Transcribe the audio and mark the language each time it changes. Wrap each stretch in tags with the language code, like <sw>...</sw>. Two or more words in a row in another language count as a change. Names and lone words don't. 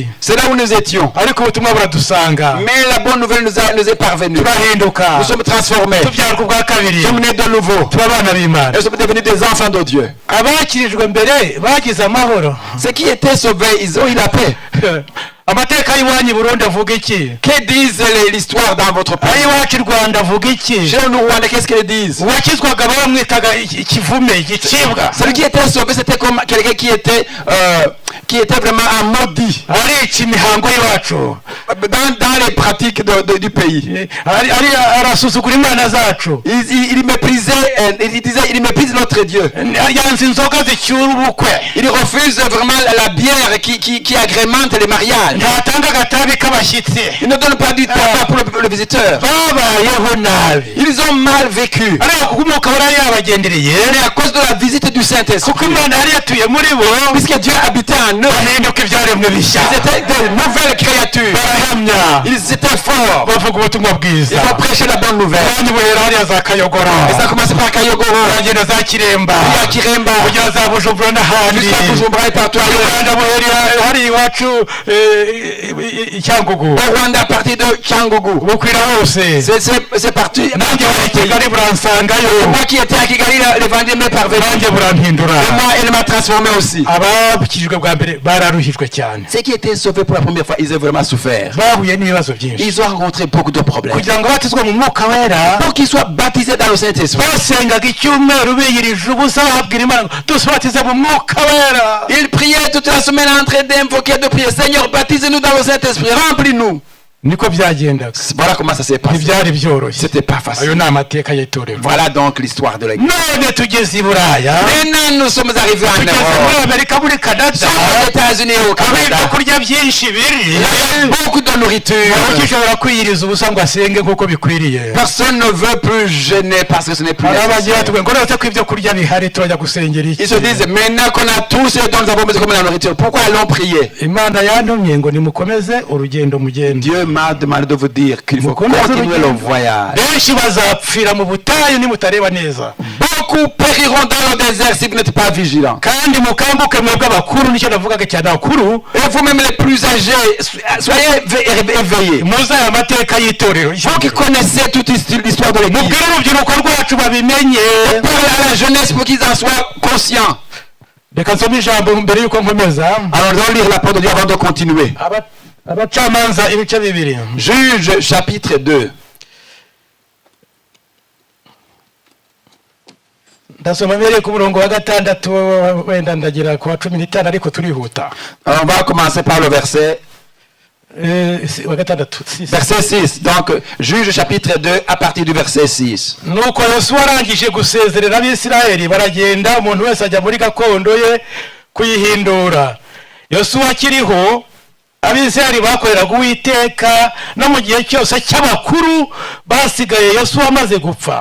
<fr>C'est là où nous étions. Mais la bonne nouvelle nous est parvenue. Nous sommes transformés. Nous sommes nés de nouveau. Nous sommes devenus des enfants de Dieu. Ceux qui étaient sauvés, ils ont eu la paix.</fr> <rw>amateka y'iwanyu Burundi avuga iki?</rw> <fr>Que disent l'histoire dans votre pays?</fr> <rw>Ayiwacu Rwanda avuga iki?</rw> <fr>Chez nous Rwandais, qu'est-ce qu'ils disent?</fr> <rw>Uwakizwaga bamwitaga ikivume, igicibwa.</rw> <fr>Celui qui était sauvé, c'était comme quelqu'un qui était vraiment un maudit.</fr> <rw>Arica imihango y'iwacu.</rw> <fr>Dans les pratiques du pays.</fr> <rw>Arasuzugura imana zacu.</rw> <fr>Il méprisait, il disait, il méprise notre Dieu.</fr> <rw>Yanze inzoga zicyura ubukwe.</rw> <fr>Il refuse vraiment la bière qui agrémente les mariages.</fr> <rw>Ntatanga agatabi k'abashyitsi.</rw> <fr>Il ne donne pas du tabac pour le visiteur.</fr> <rw>Babayeho nabi.</rw> <fr>Ils ont mal vécu.</fr> <rw>Ariko kuko umwuka wari yabagendereye.</rw> <fr>Mais à cause de la visite du Saint-Esprit.</fr> <rw>Kuko Imana yari yatuye muri bo.</rw> <fr>Puisque Dieu habitait en eux.</fr> <rw>Bahinduka ibyaremwe bishya.</rw> <fr>Ils étaient de nouvelles créatures.</fr> <rw>Barahamya.</rw> <fr>Ils étaient forts.</fr> <rw>Bavuga ubutumwa bwiza.</rw> <fr>Ils ont prêché la bonne nouvelle.</fr> <rw>Kandi buhera hariya za Kayogoro.</rw> <fr>Et ça a commencé par Kayogoro.</fr> <rw>Bagenda za Kiremba.</rw> <fr>Il y a Kiremba.</fr> <rw>Kugera za Bujumbura n'ahandi.</rw> <fr>Jusqu'à Bujumbura et partout ailleurs.</fr> <rw>Rwanda buhera hari iwacu Cyangugu.</rw> <fr>Au Rwanda à partir de Cyangugu.</fr> <rw>Bukwira hose.</rw> <fr>C'est parti.</fr> <rw>Nanjye wa Kigali buransangayo.</rw> <fr>Moi qui étais à Kigali, l'évangile m'est parvenu.</fr> <rw>Nanjye burampindura.</rw> <fr>Et moi, elle m'a transformé aussi.</fr> <rw>Abakijijwe bwa mbere bararuhijwe cyane.</rw> <fr>Ceux qui étaient sauvés pour la première fois, ils ont vraiment souffert.</fr> <rw>Bahuye n'ibibazo byinshi.</rw> <fr>Ils ont rencontré beaucoup de problèmes.</fr> <rw>Kugira ngo batizwe mu mwuka wera.</rw> <fr>Pour qu'ils soient baptisés dans le Saint-Esprit.</fr> <rw>Basengaga icyumweru biyirije ubusa babwira Imana ngo dusubatize mu mwuka wera.</rw> <fr>Ils priaient toute la semaine en train d'invoquer, de prier. Seigneur, baptise-nous dans le Saint-Esprit, remplis-nous.</fr> <rw>Niko byagendaga.</rw> <fr>Voilà comment ça s'est passé.</fr> <rw>Ntibyari byoroshye.</rw> <fr>C'était pas facile.</fr> <rw>Ayo ni amateka y'itorero.</rw> <fr>Voilà donc l'histoire de l'Église.</fr> <rw>None tugeze i Buraya.</rw> <fr>Maintenant nous sommes arrivés en</fr> <rw>Tugeze</rw> <fr>Europe.</fr> <rw>muri Amerika, muri Canada.</rw> <fr>Aux États-Unis et au</fr> <rw>Aho ibyo</rw> <fr>Canada.</fr> <rw>kurya byinshi biri.</rw> <fr>Il y a beaucoup de nourriture.</fr> <rw>Ntabwo ushobora kwiyiriza ubusa ngo asenge nk'uko bikwiriye.</rw> <fr>Personne ne veut plus jeûner parce que ce n'est plus</fr> <rw>Hari abagira</rw> <fr>nécessaire.</fr> <rw>bati ngo uretse ko ibyo kurya bihari turajya gusengera iki.</rw> <fr>Ils se disent, maintenant qu'on a tout ce dont nous avons besoin comme la nourriture, pourquoi allons prier?</fr> <rw>Imana yantumye ngo nimukomeze urugendo mugende.</rw> <fr>Dieu m'a demandé de vous dire qu'il faut continuer le voyage.</fr> <rw>Benshi bazapfira mu butayu nimutareba neza.</rw> <fr>Beaucoup périront dans le désert si vous n'êtes pas vigilants.</fr> <rw>Kandi mukambuke mwebwe abakuru, nicyo navugaga cyane abakuru.</rw> <fr>Et vous-même les plus âgés, soyez éveillés.</fr> <rw>Muzi aya mateka y'itorero.</rw> <fr>Vous qui connaissez toute l'histoire de l'Église,</fr> <rw>Mubwire urubyiruko rwacu babimenye.</rw> <fr>parlez à la jeunesse pour qu'ils en soient conscients.</fr> <rw>Reka nsome ijambo mbere yuko nkomeza.</rw> <fr>Alors nous allons lire la parole de Dieu avant de continuer.</fr> <rw>Abacamanza ibice bibiri.</rw> <fr>Juge chapitre 2.</fr> <rw>Ndasoma mbere ku murongo wa gatandatu, wenda ndagira ku wa 15 ariko turihuta.</rw> <fr>Alors on va commencer par le verset</fr> <rw>Wa gatandatu.</rw> <fr>verset 6. Donc Juge chapitre 2 à partir du verset 6.</fr> <rw>Nuko Yosuwa arangije gusezerera abisirayeli baragenda, umuntu wese ajya muri gakondo ye kuyihindura. Yosuwa akiriho, abisirayeli bakoreraga Uwiteka no mu gihe cyose cy'abakuru basigaye Yosuwa amaze gupfa.</rw>